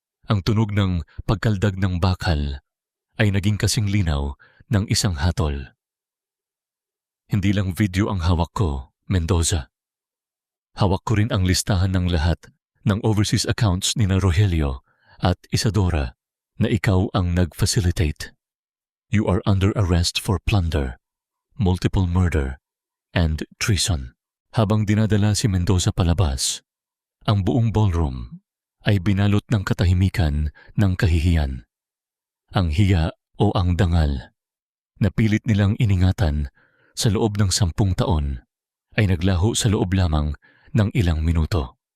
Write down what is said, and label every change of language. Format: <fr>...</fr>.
<tl>Ang tunog ng pagkaldag ng bakal ay naging kasing linaw ng isang hatol. Hindi lang video ang hawak ko, Mendoza. Hawak ko rin ang listahan ng lahat ng overseas accounts ni Rogelio at Isadora na ikaw ang nag-facilitate.</tl> <en>You are under arrest for plunder, multiple murder, and treason.</en> <tl>Habang dinadala si Mendoza palabas, ang buong ballroom ay binalot ng katahimikan ng kahihiyan. Ang hiya o ang dangal na pilit nilang iningatan sa loob ng 10 taon ay naglaho sa loob lamang ng ilang minuto.</tl>